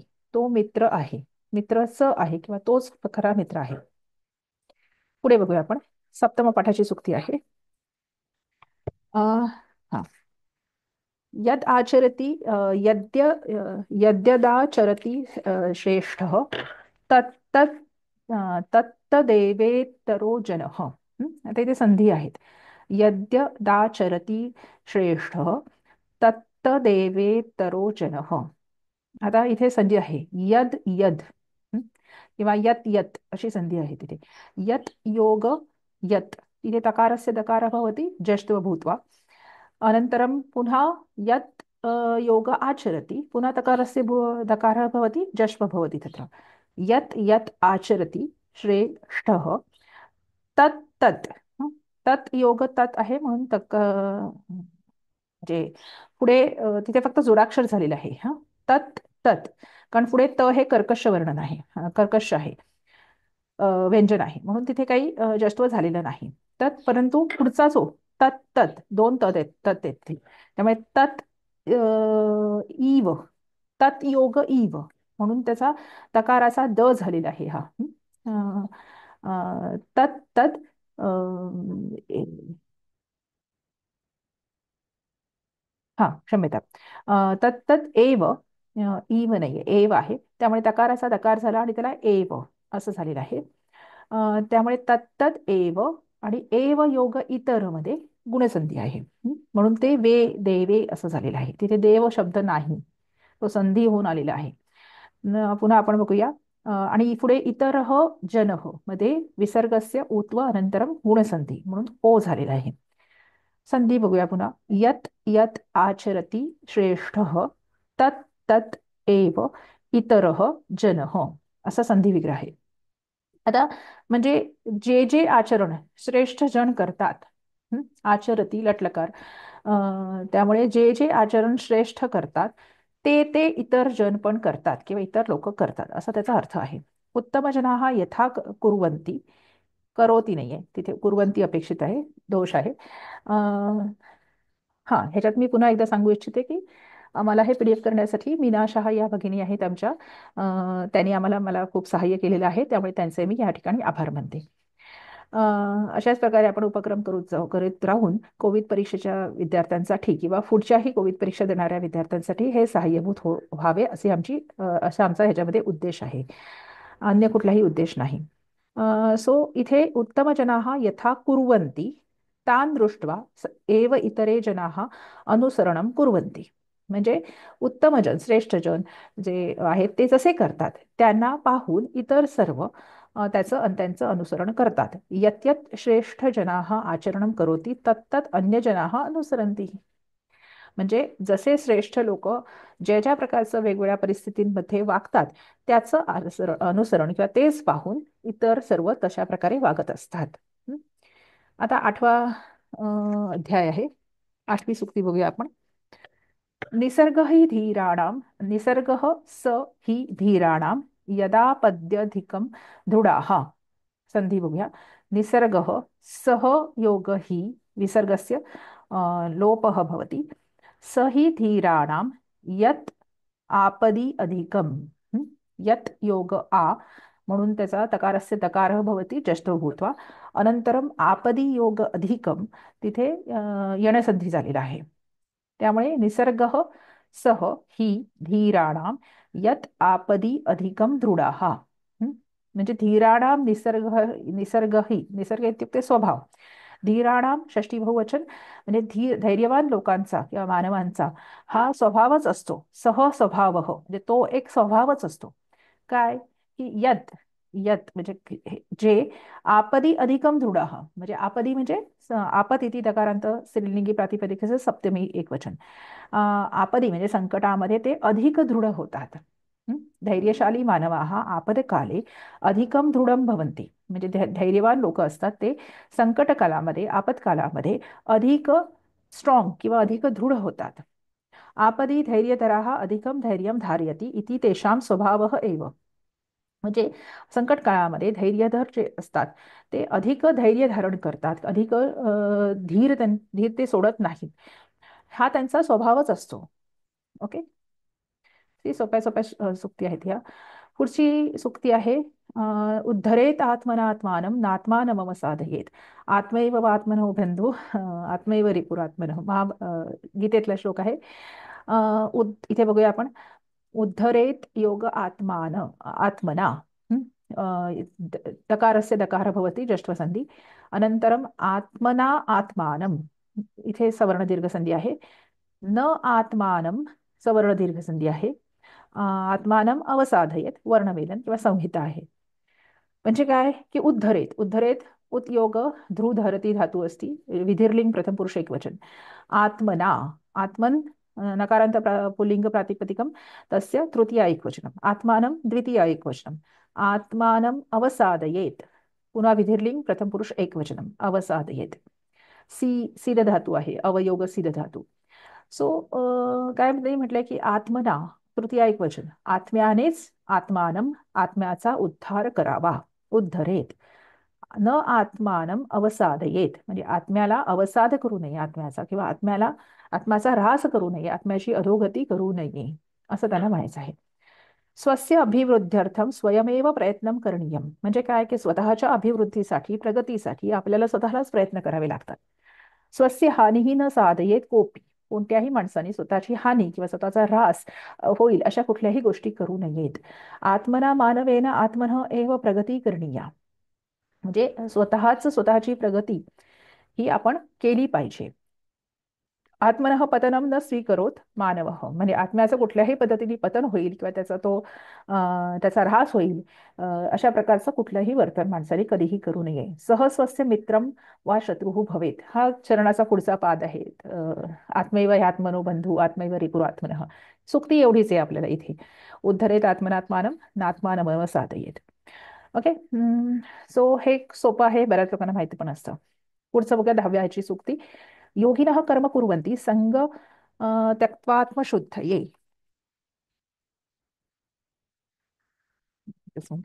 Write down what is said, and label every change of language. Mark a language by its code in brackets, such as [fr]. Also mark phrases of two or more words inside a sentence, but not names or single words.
[mr] तो मित्र आहे मित्रच आहे किंवा तोच खरा मित्र आहे. पुढे बघूया आपण. सप्तम पाठाची सुक्ती आहे. हा, [sa] यद आचरति यद्यदाचरति श्रेष्ठः तत्तत् तत्तदेवेतरो जनः. [mr] आता इथे संधी आहेत. [sa] यद्यदाचरति श्रेष्ठः तत्तदेवेतरो जनः. [mr] आता इथे संधी आहे [sa] यद यद. [mr] किंवा [sa] यत यत [mr] अशी संधी आहे तिथे. [sa] यत योग यत. इथे तकारस्य दकारः भवति जष्ट्व भूत्वा. अनन्तरं पुनः यत् योग आचरति पुनः तकारस्य दकारः भवति जश्व भवति. तत्र यत् यत् आचरति श्रेष्ठः तत् तत्. तत् योग तत् [mr] आहे म्हणून म्हणजे पुढे तिथे फक्त जोडाक्षर झालेलं आहे. तत् तत् कारण पुढे त हे कर्कश वर्ण नाही, कर्कश आहे, व्यंजन आहे म्हणून तिथे काही जष्ट्व झालेलं नाही. तत् परंतु पुढचा जो तत् तत् दोन तत् आहेत तत् येथे त्यामुळे [sa] तत् इव तत् योग इव [mr] म्हणून त्याचा तकाराचा द झालेला आहे. हा तत् तत् हा क्षम्यता. तत् तत् एव इव नाहीये एव आहे त्यामुळे तकाराचा दकार झाला आणि त्याला एव असं झालेलं आहे. त्यामुळे तत्तत एव आणि एव योग इतर मध्ये गुणसंधी आहे. म्हणून ते वे देवे असं झालेलं आहे. तिथे देव शब्द नाही, तो संधी होऊन आलेला आहे. पुन्हा आपण बघूया. आणि पुढे [sa] इतरः जनः [mr] मध्ये [sa] विसर्गस्य ऊत्व अनंतरम गुणसंधी [mr] म्हणून ओ झालेला आहे. संधी बघूया पुन्हा. [sa] यत यत आचरति श्रेष्ठः तत् तत् एव इतरः जनः [mr] असा संधी विग्रह आहे. आता म्हणजे जे जे आचरण श्रेष्ठ जण करतात, आचरती लटलकार, त्यामुळे जे जे आचरण श्रेष्ठ करतात ते ते इतर जन पण करतात किंवा इतर लोक करतात असा त्याचा अर्थ आहे. [sa] उत्तम जनाः यथा कुर्वन्ति, [mr] करोती नाहीये तिथे, कुर्वन्ती अपेक्षित आहे, दोष आहे. हां, ह्याच्यात मी पुन्हा एकदा सांगू इच्छिते की मला हे PDF करण्यासाठी मीना शहा या भगिनी आहेत आमच्या, त्यांनी मला खूप सहाय्य केलेलं आहे, त्यामुळे त्यांचे मी या ठिकाणी आभार मानते. अशाच प्रकारे आपण उपक्रम करीत राहून कोविड परीक्षेच्या विद्यार्थ्यांसाठी किंवा पुढच्याही कोविड परीक्षा देणाऱ्या विद्यार्थ्यांसाठी हे सहाय्यभूत व्हावे असे असा आमचा ह्याच्यामध्ये उद्देश आहे, अन्य कुठलाही उद्देश नाही. [sa] सो इथे उत्तमजनाः यथा कुर्वन्ति तान् दृष्ट्वा एव इतरे जनाः अनुसरणं कुर्वन्ति. [mr] म्हणजे उत्तमजन श्रेष्ठजन जे आहेत ते जसे करतात त्यांना पाहून इतर सर्व त्यांचं अनुसरण करतात. [sa] यत् यत् श्रेष्ठ जनाः आचरणं करोति तत्तत् अन्य जनाः अनुसरन्ति. [mr] म्हणजे जसे श्रेष्ठ लोक ज्या ज्या प्रकारचं वेगवेगळ्या परिस्थितींमध्ये वागतात त्याचं अनुसरण किंवा तेच पाहून इतर सर्व तशा प्रकारे वागत असतात. आता 8वा अध्याय आहे, 8वी सूक्ती बघूया आपण. [sa] निसर्ग हि धीराणां, निसर्ग स हि धीराणां यदा पद्यधिकं दृढाः. [mr] संधी बघूया. [sa] निसर्ग सह योग हि, विसर्गस्य लोपः भवति, स हि धीराणां यत् आपदी अधिकम. यत् योग आ [mr] म्हणून त्याचा [sa] तकारस्य तकारः भवति जष्टो भूत्वा, अनंतरम आपदी योग अधिकम [mr] तिथे यणसंधी झालेला आहे. [sa] त्यामुळे निसर्ग सह हि धीराणाम यत् आपदी अधिकम दृढाः. [mr] म्हणजे [sa] धीराणाम निसर्ग इत्युक्ते स्वभाव, [mr] धीराणाम षष्ठी बहुवचन म्हणजे धैर्यवान लोकांचा किंवा मानवांचा हा स्वभावच असतो. स्वभाव म्हणजे तो एक स्वभावच असतो. काय की यत यत म्हणजे जे [sa] आपदी अधिकम दृढ, [mr] म्हणजे आपदी म्हणजे आपत इति दकारांत स्त्रीलिंगी प्रातिपदिकेचे सप्तमी एकवचन. आपदी म्हणजे संकटामध्ये ते अधिक दृढ होतात. [sa] धैर्यशाली मानवाः आपदकाले अधिकम दृढम भवन्ति. [mr] म्हणजे धैर्यवान लोक असतात ते संकटकालामध्ये आपत्कालामध्ये अधिक स्ट्रॉंग किंवा अधिक दृढ होतात. [sa] आपदी धैर्यधराः अधिकम धैर्यं धारयति इति तेषां स्वभावः एव. [mr] म्हणजे संकट काळामध्ये धैर्यधर जे असतात ते अधिक धैर्य धारण करतात, अधिक धीर ते सोडत नाहीत, हा त्यांचा स्वभावच असतो. ओके, ती सोप्या सोप्या सुक्ती आहेत ह्या. पुढची सुक्ती आहे [sa] उद्धरेत आत्मनात्मानं नात्मानमम साधयेत, आत्मैव आत्मनो बंधू आत्मैव रिपुरात्मनः. [mr] गीतेतला श्लोक आहे. इथे बघूया आपण. [sa] उद्धरेत योग आत्मना, दकारस्य दकार भवति जष्ट्वसंधी, अनंतरम आत्मना आत्मानं, [mr] इथे सवर्ण दीर्घ संधी आहे. न आत्मानं सवर्ण दीर्घ संधी आहे. आत्मानं अवसाधयेत वर्णमेलन किंवा संहिता आहे. म्हणजे काय की उद्धरेत उत्योग ध्रुव धरती धातू असती, [sa] विधिर्लिंग प्रथम पुरुष एकवचन. आत्मना आत्मन नकारांत पुल्लिंग प्रातिपदिकम तस्य तृतीया एकवचनम, आत्मानं द्वितीया एकवचनम. आत्मानं अवसादयेत पुन्हा विधिर्लिंग प्रथम पुरुष एकवचनम अवसादयेत. [mr] सिद धातू आहे, अवयोग सिद धातू. सो काय म्हटलंय की आत्मना तृतीया एकवचन, आत्म्यानेच आत्मानं आत्म्याचा उद्धार करावा, [sa] उद्धरेत. [mr] न आत्मानं अवसादयेत म्हणजे आत्म्याला अवसाद करू नये आत्म्याचा, किंवा आत्म्याचा ऱ्हास करू नये, आत्म्याची अधोगती करू नये असं त्यांना म्हणायचं आहे. [sa] स्वस्य अभिवृद्ध्यर्थम स्वयमेव प्रयत्न करणीयम. [mr] म्हणजे काय की स्वतःच्या अभिवृद्धीसाठी प्रगतीसाठी आपल्याला स्वतःलाच प्रयत्न करावे लागतात. [sa] स्वस्य हानीही न साधयेत कोपी. [mr] कोणत्याही माणसाने स्वतःची हानी किंवा स्वतःचा ऱ्हास होईल अशा कुठल्याही गोष्टी करू नयेत. [sa] आत्मना मानवेन आत्मनः एव प्रगती करणीया. [mr] म्हणजे स्वतःची प्रगती ही आपण केली पाहिजे. [sa] आत्मनः पतनं न स्वीकरोत मानवः, [mr] म्हणजे आत्म्याचं कुठल्याही पद्धतीने पतन होईल किंवा त्याचा ऱ्हास होईल, अशा प्रकारचं कुठलंही वर्तन माणसाने कधीही करू नये. [sa] सहस्वस्य मित्रम वा शत्रुः भवेत, [mr] हा चरणाचा पुढचा पाद आहे. [sa] आत्मैव ह्यात्मनो बंधू आत्मैव रिपुरात्मनः, [mr] सुक्ती एवढीच आहे आपल्याला इथे. [sa] उद्धरेत आत्मनात्मानं नात्मानमव साधयेत. [mr] ओके. सो हे सोपं आहे, बऱ्याच लोकांना माहिती पण असतं. पुढचं बघा 10व्या ह्याची सुक्ती. [sa] योगिनः कर्म कुर्वन्ति संग त्यक्त्वात्मशुद्धये. [mr] तेच म्हणतो.